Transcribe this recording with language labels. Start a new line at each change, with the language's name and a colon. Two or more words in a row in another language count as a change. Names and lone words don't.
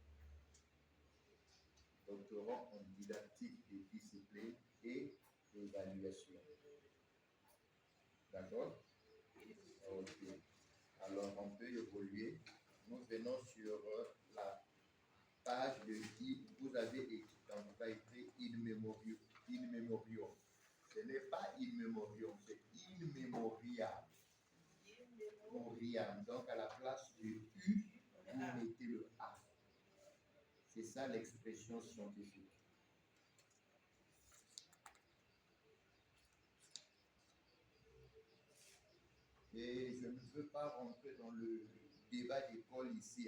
French: Doctorant en didactique des disciplines et évaluation. D'accord? Ok. Alors, on peut évoluer. Nous venons sur la page de qui vous avez écrit, quand vous avez écrit
Latin: in memoriam. In memoriam.
French: Ce n'est pas
Latin: in memoriam,
French: c'est
Latin: in memoriam.
French: Memoriam. Donc, à la place du U, vous mettez le A. C'est ça l'expression scientifique. Et je ne veux pas rentrer dans le débat d'école ici.